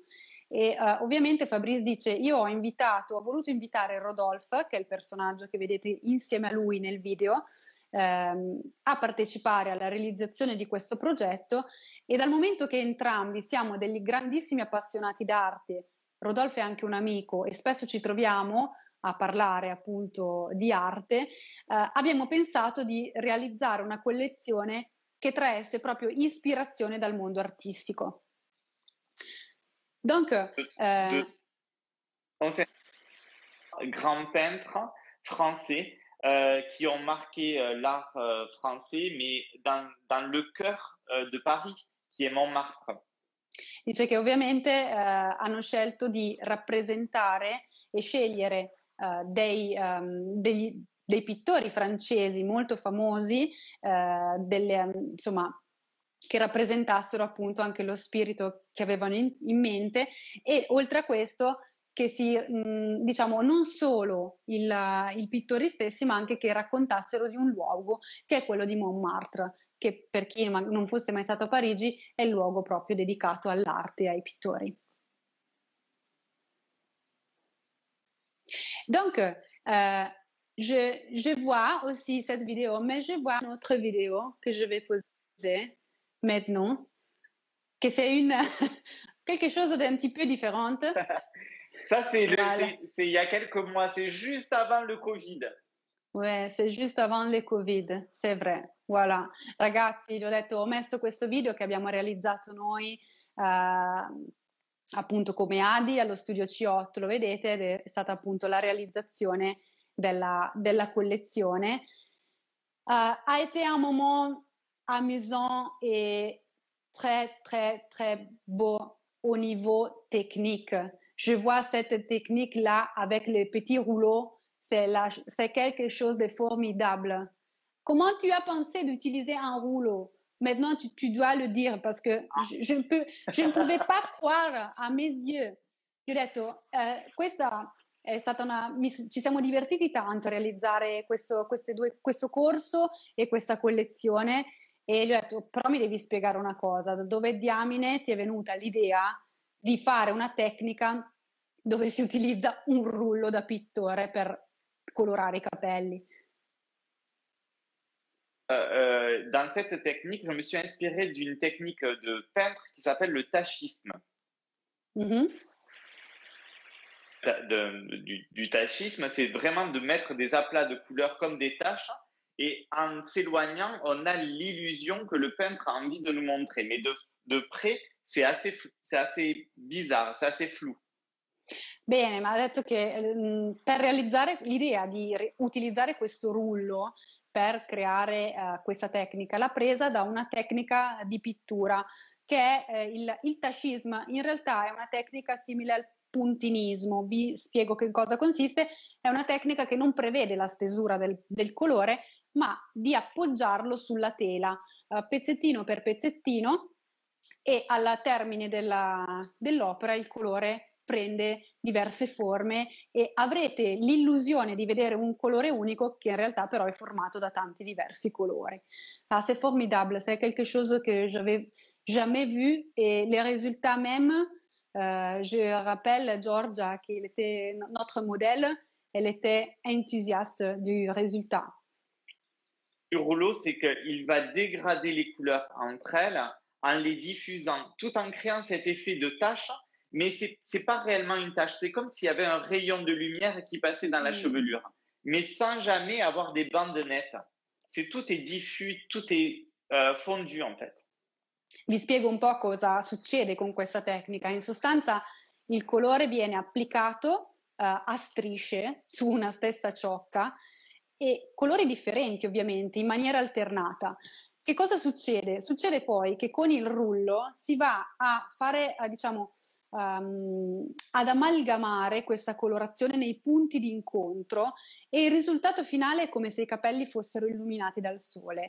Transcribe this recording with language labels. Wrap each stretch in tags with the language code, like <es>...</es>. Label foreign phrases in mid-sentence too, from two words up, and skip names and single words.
<it>E ovviamente Fabrice dice: io ho voluto invitare Rodolphe, che è il personaggio che vedete insieme a lui nel video, a partecipare alla realizzazione di questo progetto, e dal momento che entrambi siamo degli grandissimi appassionati d'arte, Rodolphe è anche un amico e spesso ci troviamo a parlare appunto di arte, abbiamo pensato di realizzare una collezione che traesse proprio ispirazione dal mondo artistico.</it> <fr>Donc, De, grands peintres français qui ont marqué l'art français, mais dans le cœur de Paris, qui est Montmartre.</fr> <it>Dice che ovviamente hanno scelto di rappresentare e scegliere dei pittori francesi molto famosi, insomma, che rappresentassero appunto anche lo spirito che avevano in mente, e oltre a questo che diciamo, non solo i pittori stessi, ma anche che raccontassero di un luogo che è quello di Montmartre, che per chi non fosse mai stato a Parigi è il luogo proprio dedicato all'arte e ai pittori.</it> <fr>Donc, je vois aussi cette vidéo, mais je vois une autre vidéo que je vais poser maintenant, que c'est quelque chose d'un petit peu différente. Ça, voilà. C'est il y a quelques mois, c'est juste avant le Covid. Ouais, c'est juste avant le Covid, c'est vrai. Voilà.</fr> <it>Ragazzi, vi ho detto, ho messo questo video che abbiamo realizzato noi appunto come Adi allo Studio C8, lo vedete, ed è stata appunto la realizzazione della collezione.</it> <fr>A été un moment amusant et très, très, très beau au niveau technique. Je vois cette technique-là avec les petits rouleaux, c'est quelque chose de formidable. Comment tu as pensé d'utiliser un rouleau? Maintenant, tu dois le dire parce que je ne pouvais pas croire a mes yeux.</fr> <it>Gli ho detto, questa è stata ci siamo divertiti tanto a realizzare questo corso e questa collezione, e gli ho detto, però mi devi spiegare una cosa, da dove diamine ti è venuta l'idea di fare una tecnica dove si utilizza un rullo da pittore per colorare i capelli?</it> <fr>Dans cette technique, je me suis inspiré d'une technique de peintre qui s'appelle le tachisme. Mm-hmm. Du tachisme, c'est vraiment de mettre des aplats de couleurs comme des taches, et en s'éloignant, on a l'illusion que le peintre a envie de nous montrer. Mais de près, c'est assez bizarre, c'est assez flou.</fr> <it>Bene, ma ha detto che per realizzare l'idea di utilizzare questo rullo per creare questa tecnica l'ha presa da una tecnica di pittura che è il tachisme. In realtà è una tecnica simile al puntinismo. Vi spiego che cosa consiste. È una tecnica che non prevede la stesura del colore, ma di appoggiarlo sulla tela pezzettino per pezzettino, e al termine dell'opera il colore prende diverse forme e avrete l'illusione di vedere un colore unico che in realtà però è formato da tanti diversi colori.</it> <fr>Ah, c'est formidable, c'est quelque chose que j'avais jamais vu, et les résultats même, je rappelle Giorgia qui était notre modèle, elle était enthousiaste du résultat. Le rouleau, c'est qu'il va dégrader les couleurs entre elles en les diffusant, tout en créant cet effet de tache, mais c'est pas réellement une tache. C'est comme s'il y avait un rayon de lumière qui passait dans la chevelure, mais sans jamais avoir des bandes nettes. Tout est diffus, tout est fondu en fait.</fr> <it>Vi spiego un po' cosa succede con questa tecnica. In sostanza il colore viene applicato a strisce su una stessa ciocca e colori differenti ovviamente, in maniera alternata. Che cosa succede? Succede poi che con il rullo si va a fare, diciamo, ad amalgamare questa colorazione nei punti di incontro e il risultato finale è come se i capelli fossero illuminati dal sole.</it>